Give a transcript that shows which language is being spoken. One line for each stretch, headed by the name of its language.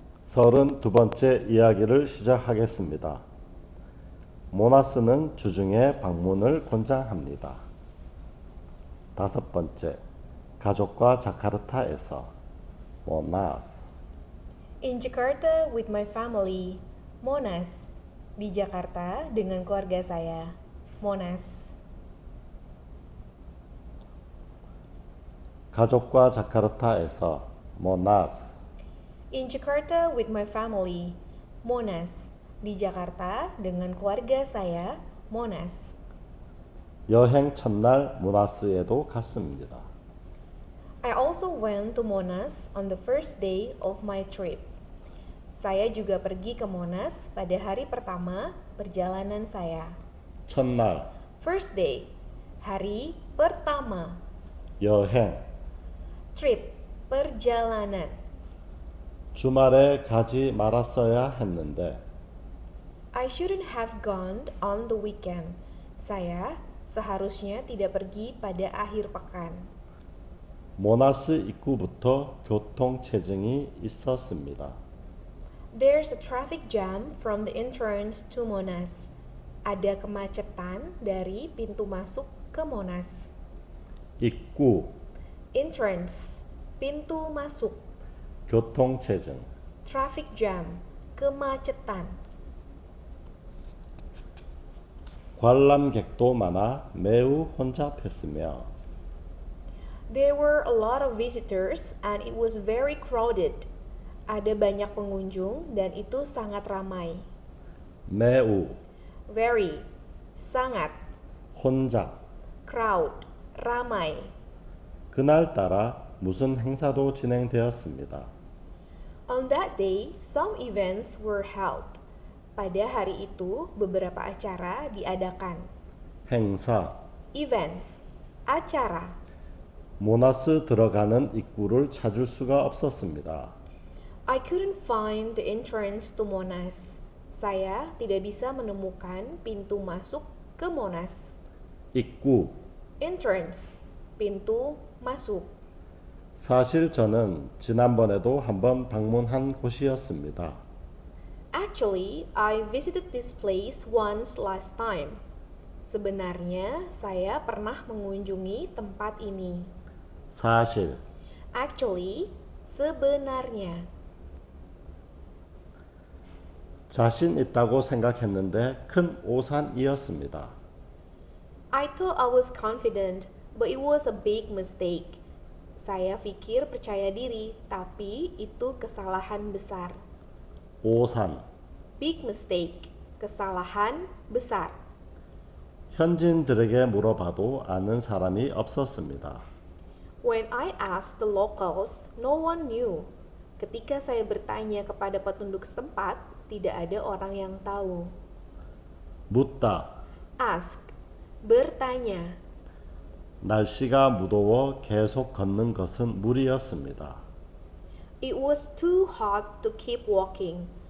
Korean: 32번째 이야기를 시작하겠습니다. 모나스는 주중에 방문을 권장합니다. 5번째, 가족과 자카르타에서 모나스.
English: In Jakarta with my family, Monas.
Indonesian: Di Jakarta dengan keluarga saya, Monas.
Korean: 가족과 자카르타에서 모나스.
English: In Jakarta with my family, Monas.
Indonesian: Di Jakarta dengan keluarga saya, Monas.
Korean: 여행 첫날 모나스에도 갔습니다.
English: I also went to Monas on the first day of my trip.
Indonesian: Saya juga pergi ke Monas pada hari pertama perjalanan saya.
Korean: 첫날,
English: First day,
Indonesian: hari pertama.
Korean: 여행,
English: Trip, perjalanan.
Korean: 주말에 가지 말았어야 했는데
English: I shouldn't have gone on the weekend.
Indonesian: Saya seharusnya tidak pergi pada akhir pekan.
Korean: 모나스 입구부터 교통체증이 있었습니다.
English: There's a traffic jam from the entrance to Monas.
Indonesian: Ada kemacetan dari pintu masuk ke Monas.
Korean: 입구,
Indonesian: Entrance, pintu masuk.
Korean: 교통체증.
English: Traffic jam, kemacetan.
Korean: 관람객도 많아 매우 혼잡했으며
English: There were a lot of visitors and it was very crowded.
Indonesian: Ada banyak pengunjung dan itu sangat ramai.
Korean: 매우,
English: Very, sangat.
Korean: 혼잡.
English: Crowd, ramai.
Korean: 그날따라 무슨 행사도 진행되었습니다.
English: On that day, some events were held.
Indonesian: Pada hari itu, beberapa acara diadakan.
Korean: 행사,
English: Events, acara.
Korean: 모나스 들어가는 입구를 찾을 수가 없었습니다.
English: I couldn't find the entrance to Monas.
Indonesian: Saya tidak bisa menemukan pintu masuk ke Monas.
Korean: 입구,
Indonesian: Entrance, pintu masuk.
Korean: 사실 저는 지난번에도 한번 방문한 곳이었습니다.
English: Actually, I visited this place once last time.
Indonesian: Sebenarnya, saya pernah mengunjungi tempat ini.
Korean: 사실,
English: Actually, sebenarnya.
Korean: 자신 있다고 생각했는데 큰 오산이었습니다.
English: I thought I was confident, but it was a big mistake.
Indonesian: Saya pikir percaya diri, tapi itu kesalahan besar.
Korean: 오산,
English: Big mistake,
Indonesian: kesalahan besar.
Korean: 현지인들에게 물어봐도 아는 사람이 없었습니다.
English: When I asked the locals, no one knew.
Indonesian: Ketika saya bertanya kepada penduduk setempat, tidak ada orang yang tahu.
Korean: 묻다,
English: Ask, bertanya.
Korean: 날씨가 무더워 계속 걷는 것은 무리였습니다.
English: It was too hot to keep walking.